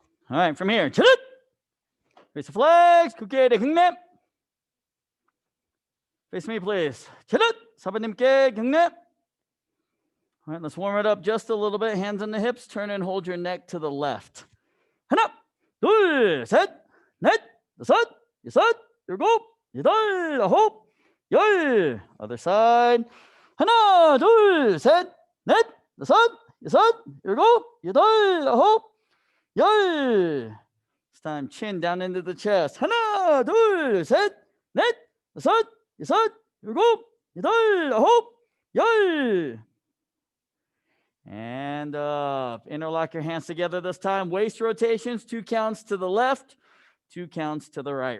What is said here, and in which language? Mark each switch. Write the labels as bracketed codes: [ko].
[en] All right, from here. Face the flags. [ko] 국회의 경례. [en] Face me, please. [ko] 사부님께 경례. [en] All right, let's warm it up just a little bit. Hands on the hips. Turn and hold your neck to the left. [ko] 하나, 둘, 셋, 넷, 다섯, 여섯, 일곱, 여덟, 아홉, 열. [en] Other side. [ko] 하나, 둘, 셋, 넷, 다섯, 여섯, 일곱, 여덟, 아홉, 열. [en] This time, chin down into the chest. [ko] 하나, 둘, 셋, 넷, 다섯, 여섯, 일곱, 여덟, 아홉, 열. [en] And up. Interlock your hands together this time. Waist rotations, 2 counts to the left, 2 counts to the right.